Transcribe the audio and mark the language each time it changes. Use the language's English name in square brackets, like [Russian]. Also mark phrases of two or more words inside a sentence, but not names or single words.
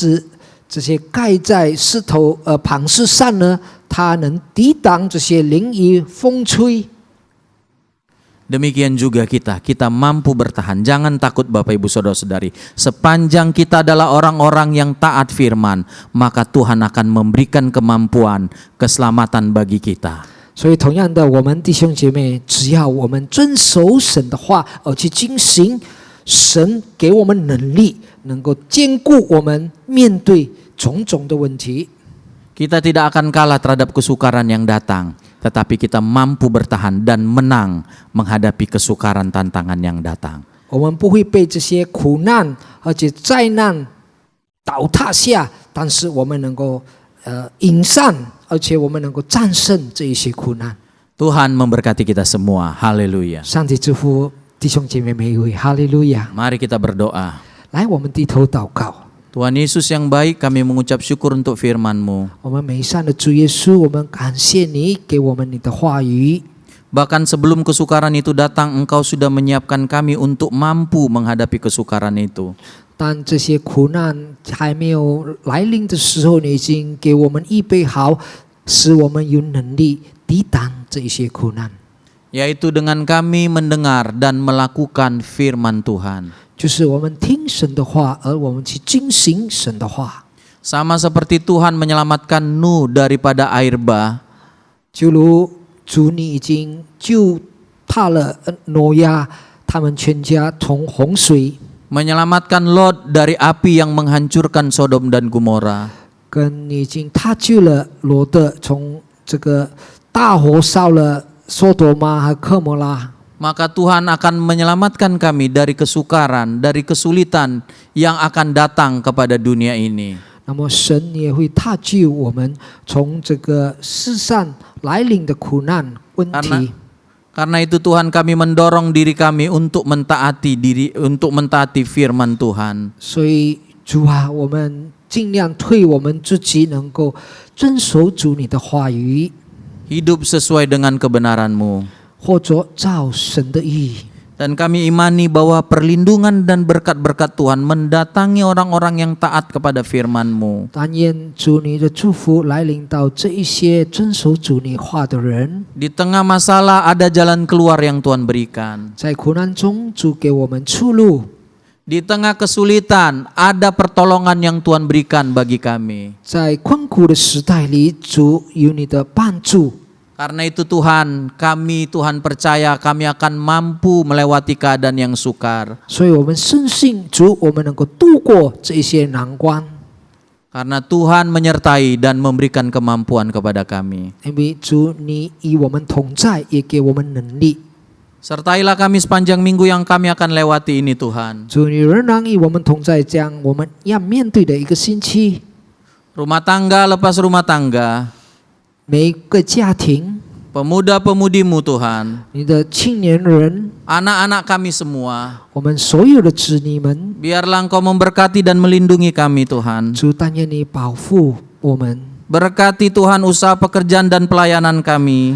[Chinese] 好像房子这些盖在石头磐石上呢，它能抵挡这些淋雨风吹。 [Indonesian] Demikian juga kita mampu bertahan. Jangan takut Bapak Ibu Saudara-saudari. Sepanjang kita adalah orang-orang yang taat firman, maka Tuhan akan memberikan kemampuan, keselamatan bagi kita. [Chinese] 所以同样的，我们弟兄姐妹，只要我们遵守神的话而去进行，神给我们能力，能够兼顾我们面对种种的问题。 [Indonesian] Kita tidak akan kalah terhadap kesukaran yang datang, tetapi kita mampu bertahan dan menang menghadapi kesukaran tantangan yang datang. [Chinese] 我们不会被这些苦难而且灾难倒塌下，但是我们能够迎上，而且我们能够战胜这一些苦难。 [Indonesian] Tuhan memberkati kita semua. Haleluya. [Chinese] 上帝祝福弟兄姐妹每一位，哈利路亚！ [Indonesian] Mari kita berdoa. [Chinese] 来，我们低头祷告。 [Indonesian] Tuhan Yesus yang baik, kami mengucap syukur untuk firman-Mu. [Chinese] 我们美善的主耶稣，我们感谢你给我们你的话语。 [Indonesian] Bahkan sebelum kesukaran itu datang, Engkau sudah menyiapkan kami untuk mampu menghadapi kesukaran itu. [Chinese] 当这些苦难还没有来临的时候，你已经给我们预备好，使我们有能力抵挡这一些苦难。 [Indonesian] Yaitu dengan kami mendengar dan melakukan firman Tuhan. [Chinese] 就是我们听神的话，而我们去遵行神的话。 [Indonesian] Sama seperti Tuhan menyelamatkan Nuh daripada air bah, [Chinese] 就如主你已经救怕了挪亚他们全家从洪水， [Indonesian] menyelamatkan Lot dari api yang menghancurkan Sodom dan Gomora. [Chinese] 跟你已经他救了罗德从这个大火烧了索多玛和科摩拉。 [Indonesian] Maka Tuhan akan menyelamatkan kami dari kesukaran, dari kesulitan yang akan datang kepada dunia ini. [Chinese] 那么神也会踏救我们从这个世上来临的苦难问题。 [Indonesian] Karena itu Tuhan kami mendorong diri kami untuk mentaati firman Tuhan. [Chinese] 所以主啊，我们尽量推我们自己能够遵守主你的话语， [Indonesian] Hidup sesuai dengan kebenaran-Mu. [Chinese] 或者照神的意。 [Indonesian] Dan kami imani bahwa perlindungan dan berkat-berkat Tuhan mendatangi orang-orang yang taat kepada firman-Mu. [Chinese] 但愿主你的祝福来临到这一些遵守主你话的人。 [Indonesian] Di tengah masalah ada jalan keluar yang Tuhan berikan. [Chinese] 在苦难中，主给我们出路； [Indonesian] Di tengah kesulitan ada pertolongan yang Tuhan berikan bagi kami. [Chinese] 在困苦的时代里，主有你的帮助。 [Indonesian] Karena itu Tuhan percaya kami akan mampu melewati keadaan yang sukar. [Chinese] 所以我们深信主，我们能够度过这一些难关， [Indonesian] Karena Tuhan menyertai dan memberikan kemampuan kepada kami. [Chinese] 因为主你与我们同在，也给我们能力。 [Indonesian] Sertailah kami sepanjang minggu yang kami akan lewati ini Tuhan. [Chinese] 主你仍然与我们同在，这样我们要面对的一个星期， [Indonesian] Rumah tangga lepas rumah tangga, [Chinese] 每一个家庭， [Indonesian] pemuda-pemudimu Tuhan, [Chinese] 你的青年人， [Indonesian] anak-anak kami semua, [Chinese] 我们所有的子女们， [Indonesian] biarlah Engkau memberkati dan melindungi kami Tuhan. [Chinese] 主但愿你保护我们， [Indonesian] Berkati Tuhan usaha pekerjaan dan pelayanan kami.